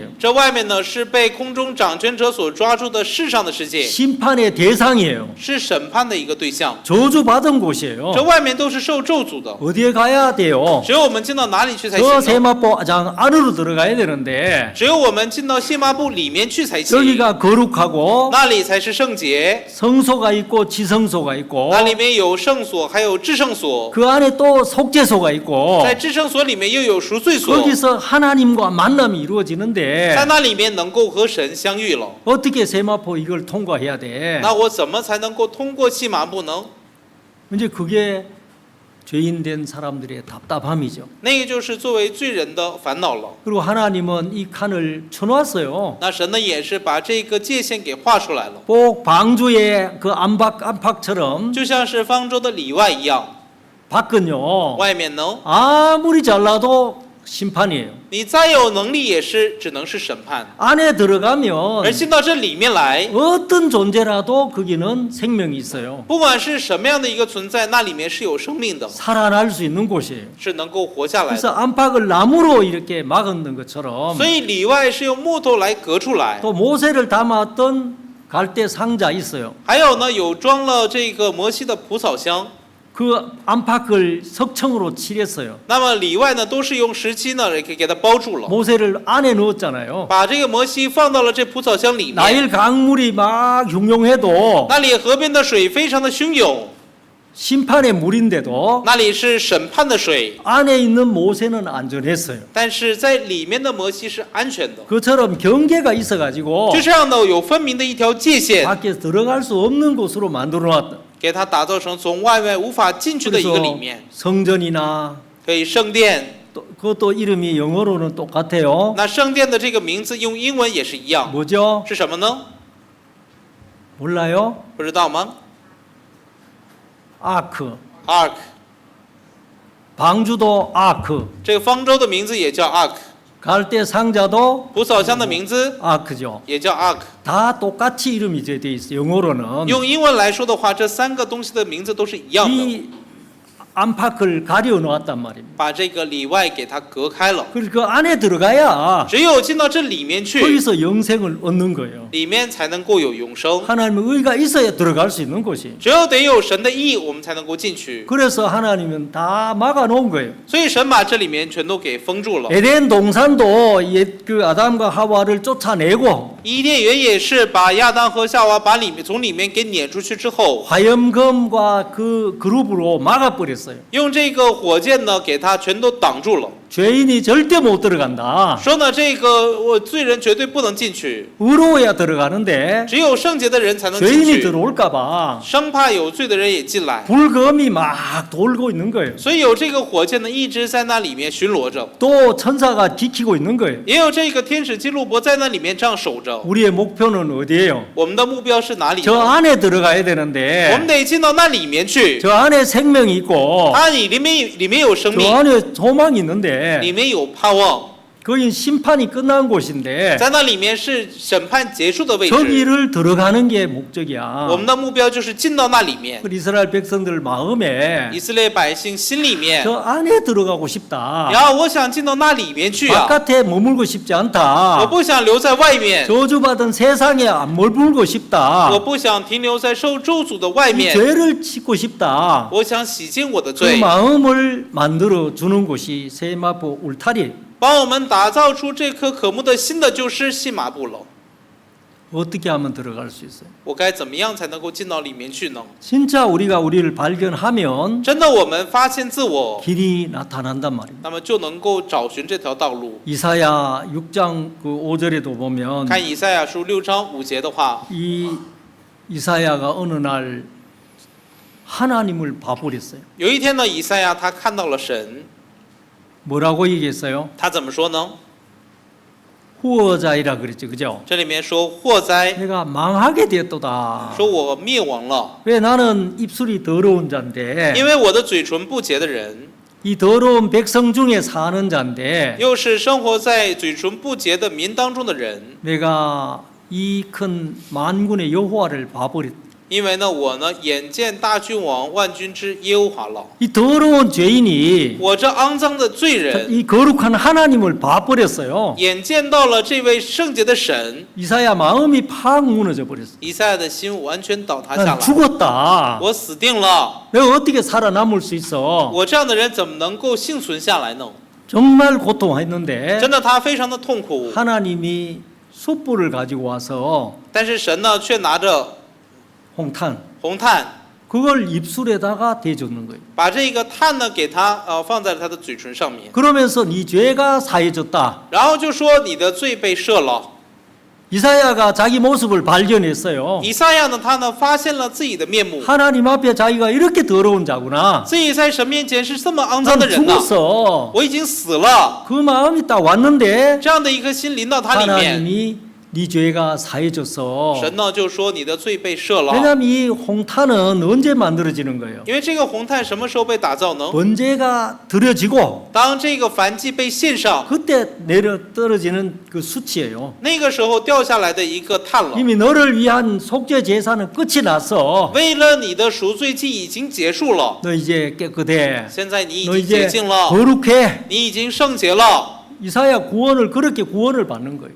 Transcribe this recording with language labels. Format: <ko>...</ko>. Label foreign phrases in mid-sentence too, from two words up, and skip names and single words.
<zh>这外面呢是被空中掌权者所抓住的世上的世界，</zh> <ko>심판의 대상이에요.</ko> <zh>是审判的一个对象。</zh> <ko>저주받은 곳이에요.</ko> <zh>这外面都是受咒诅的，</zh> <ko>어디에 가야 돼요?</ko> <zh>只有我们进到哪里去才</zh> <ko>저</ko> <zh>行呢？</zh> <ko>세마포장 안으로 들어가야 되는데</ko> <zh>只有我们进到细麻布里面去才行，</zh> <ko>여기가 거룩하고</ko> <zh>那里才是圣洁，</zh> <ko>성소가 있고 지성소가 있고</ko> <zh>那里面有圣所，还有至圣所，</zh> <ko>그 안에 또 속죄소가 있고</ko> <zh>在至圣所里面又有赎罪所，</zh> <ko>거기서 하나님과 만남이</ko> <zh>在</zh> <ko>이루어지는데</ko> <zh>那里面能够和神相遇了。</zh> <ko>어떻게 세마포 이걸 통과해야 돼?</ko> <zh>那我怎么才能够通过细麻布呢？</zh> <ko>이제 그게 죄인 된 사람들의 답답함이죠.</ko> <zh>那个就是作为罪人的烦恼了。</zh> <ko>그리고 하나님은 이 칸을 쳐놨어요.</ko> <zh>那神呢也是把这个界限给画出来了，</zh> <ko>꼭 방주의 그 안팎처럼</ko> <zh>就像是方舟的里外一样。</zh> <ko>밖은요</ko> <zh>外面呢，</zh> <ko>아무리 잘나도 심판이에요.</ko> <zh>你再有能力也是只能是审判，</zh> <ko>안에 들어가면</ko> <zh>而进到这里面来，</zh> <ko>어떤 존재라도 거기는 생명이 있어요.</ko> <zh>不管是什么样的一个存在，那里面是有生命的，</zh> <ko>살아날 수 있는 곳이에요.</ko> <zh>是能够活下来</zh> <ko>그래서</ko> <zh>的。</zh> <ko>안팎을 나무로 이렇게 막은 것처럼</ko> <zh>所以里外是用木头来隔出来，</zh> <ko>또 모세를 담았던 갈대 상자 있어요.</ko> <zh>还有呢，有装了这个摩西的蒲草箱。</zh> <ko>그 안팎을 석청으로 칠했어요.</ko> <zh>那么里外呢，都是用石漆呢给它包住了，</zh> <ko>모세를 안에 넣었잖아요.</ko> <zh>把这个摩西放到了这蒲草箱里面。</zh> <ko>나일 강물이 막 흉흉해도</ko> <zh>那里河边的水非常的汹涌，</zh> <ko>심판의 물인데도</ko> <zh>那里是审判的水，</zh> <ko>안에 있는 모세는 안전했어요.</ko> <zh>但是在里面的摩西是安全的。</zh> <ko>그처럼 경계가 있어가지고</ko> <zh>就这样呢，有分明的一条界限，</zh> <ko>밖에 들어갈 수 없는 곳으로 만들어놨다.</ko> <zh>给它打造成从外面无法进去的一个里面，</zh> <ko>성전이나</ko> <zh>可以圣殿。</zh> <ko>또 그것도 이름이 영어로는 똑같아요.</ko> <zh>那圣殿的这个名字用英文也是一样，</zh> <ko>뭐죠?</ko> <zh>是什么呢？</zh> <ko>몰라요?</ko> <zh>不知道吗</zh> <ko>아크.</ko> <zh>？Ark，</zh> <ko>방주도 아크.</ko> <zh>这个方舟的名字也叫 Ark，</zh> <ko>갈대 상자도</ko> <zh>蒲草箱的名字</zh> <ko>아크죠.</ko> <zh>也叫 Ark。</zh> <ko>다 똑같이 이름이 돼 있어요. 영어로는.</ko> <zh>用英文来说的话，这三个东西的名字都是一样的，</zh> <ko>이 안팎을 가려 놓았단 말입니다.</ko> <zh>把这个里外给它隔开了。</zh> <ko>그래서 그 안에 들어가야</ko> <zh>只有进到这里面去，</zh> <ko>거기서 영생을 얻는 거예요.</ko> <zh>里面才能够有永生。</zh> <ko>하나님의 의가 있어야 들어갈 수 있는 곳이.</ko> <zh>只有得有神的意，我们才能够进去。</zh> <ko>그래서 하나님은 다 막아 놓은 거예요.</ko> <zh>所以神把这里面全都给封住了。</zh> <ko>에덴 동산도 옛 그 아담과 하와를 쫓아내고</ko> <zh>伊甸园也是把亚当和夏娃从里面给撵出去之后，</zh> <ko>화염검과 그 그룹으로 막아 버렸어요.</ko> <zh>用这个火箭呢给它全都挡住了，</zh> <ko>죄인이 절대 못 들어간다.</ko> <zh>说呢这个罪人绝对不能进去，</zh> <ko>의로워야 들어가는데</ko> <zh>只有圣洁的人才能进</zh> <ko>죄인이</ko> <zh>去，</zh> <ko>들어올까 봐</ko> <zh>生怕有罪的人也进来。</zh> <ko>불검이 막 돌고 있는 거예요.</ko> <zh>所以有这个火箭呢一直在那里面巡逻着，</zh> <ko>또 천사가 지키고 있는 거예요.</ko> <zh>也有这个天使基路伯在那里面这样守着。</zh> <ko>우리의 목표는 어디예요?</ko> <zh>我们的目标是哪里</zh> <ko>저</ko> <zh>呢？</zh> <ko>안에 들어가야</ko> <zh>我们</zh> <ko>되는데</ko> <zh>得进到那里面去，</zh> <ko>저 안에 생명이 있고</ko> <zh>它里面有生</zh> <ko>저</ko> <zh>命，</zh> <ko>안에 소망이 있는데</ko> <zh>里面有盼望，</zh> <ko>거긴 심판이 끝난 곳인데</ko> <zh>在那里面是审判结束的位置。</zh> <ko>저기를 들어가는 게 목적이야.</ko> <zh>我们的目标就是进到那里面。</zh> <ko>그 이스라엘 백성들 마음에</ko> <zh>以色列百姓心里面，</zh> <ko>저 안에 들어가고 싶다.</ko> <zh>然后我想进到那里面去啊，</zh> <ko>바깥에 머물고 싶지</ko> <zh>我</zh> <ko>않다.</ko> <zh>不想留在外面，</zh> <ko>저주받은 세상에 안 머물고 싶다.</ko> <zh>我不想停留在受咒诅的外</zh> <ko>이</ko> <zh>面，</zh> <ko>죄를 짓고 싶다.</ko> <zh>我想洗净我的</zh> <ko>그</ko> <zh>罪，</zh> <ko>마음을 만들어 주는 곳이 세마포 울타리.</ko> <zh>帮我们打造出这颗渴慕的心的，就是细麻布楼。</zh> <ko>어떻게 하면 들어갈 수 있어요?</ko> <zh>我该怎么样才能够进到里面去呢？</zh> <ko>진짜 우리가 우리를 발견하면</ko> <zh>真的，我们发现自我，</zh> <ko>길이 나타난단 말입니다.</ko> <zh>那么就能够找寻这条道路。</zh> <ko>이사야 6장 그 5절에도 보면</ko> <zh>看以赛亚书6章5节的话，</zh> <ko>이 이사야가 어느 날 하나님을 봐버렸어요.</ko> <zh>有一天呢，以赛亚他看到了神，</zh> <ko>뭐라고 얘기했어요?</ko> <zh>他怎么说呢？</zh> <ko>후어자이라 그랬죠, 그죠?</ko> <zh>这里面说祸灾，</zh> <ko>내가 망하게 되었도다.</ko> <zh>说我灭亡了，</zh> <ko>왜 나는 입술이 더러운 자인데</ko> <zh>因为我的嘴唇不洁的人，</zh> <ko>이 더러운 백성 중에 사는 자인데</ko> <zh>又是生活在嘴唇不洁的民当中的人，</zh> <ko>내가 이 큰 만군의 여호와를 봐버렸다.</ko> <zh>因为呢，我呢眼见大君王万军之耶和华了，</zh> <ko>이 더러운 죄인이</ko> <zh>我这肮脏的罪人，</zh> <ko>이 거룩한 하나님을 봐버렸어요.</ko> <zh>眼见到了这位圣洁的神，</zh> <ko>이사야 마음이 팍 무너져 버렸어.</ko> <zh>以赛亚的心完全倒塌下</zh> <ko>난</ko> <zh>来，</zh> <ko>죽었다.</ko> <zh>我死定了，</zh> <ko>내가 어떻게 살아남을 수 있어?</ko> <zh>我这样的人怎么能够幸存下来呢？</zh> <ko>정말 고통했는데</ko> <zh>真的，他非常的痛苦，</zh> <ko>하나님이 숯불을 가지고 와서</ko> <zh>但是神呢却拿着</zh> <ko>홍탄</ko> <zh>红炭，</zh> <ko>그걸 입술에다가 대줬는 거예요.</ko> <zh>把这个炭呢给他放在了他的嘴唇上面，</zh> <ko>그러면서 네 죄가 사해졌다.</ko> <zh>然后就说你的罪被赦了。</zh> <ko>이사야가 자기 모습을 발견했어요.</ko> <zh>以赛亚呢，他呢发现了自己的面目，</zh> <ko>하나님 앞에 자기가 이렇게 더러운 자구나.</ko> <zh>自己在神面前是这么肮脏</zh> <ko>난</ko> <zh>的人呢，</zh> <ko>죽었어.</ko> <zh>我已经死了。</zh> <ko>그 마음이 딱 왔는데</ko> <zh>这样的一颗心临到他里面，</zh> <ko>하나님이 네 죄가 사해졌어.</ko> <zh>神呢就说你的罪被赦了。</zh> <ko>왜냐하면 이 홍탄은 언제 만들어지는 거예요?</ko> <zh>因为这个红炭什么时候被打造呢？</zh> <ko>번제가 드려지고</ko> <zh>当这个燔祭被献上，</zh> <ko>그때 내려 떨어지는 그 수치예요.</ko> <zh>那个时候掉下来的一个炭了。</zh> <ko>이미 너를 위한 속죄 제사는 끝이 났어.</ko> <zh>为了你的赎罪祭已经结束了，</zh> <ko>너 이제 깨끗해.</ko> <zh>现在你已</zh> <ko>너</ko> <zh>经洁</zh> <ko>이제</ko> <zh>净了，</zh> <ko>거룩해.</ko> <zh>你已经圣洁了。</zh> <ko>이사야 구원을 그렇게 구원을 받는 거예요.</ko>